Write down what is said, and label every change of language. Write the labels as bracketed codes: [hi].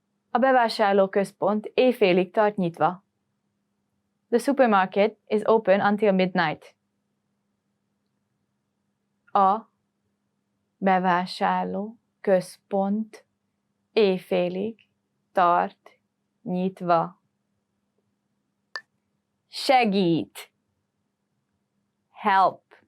[hu] A bevásárlóközpont éjfélig tart nyitva. [en] The supermarket is open until midnight. [hu] A bevásárlóközpont éjfélig tart nyitva. Segít. [en] Help.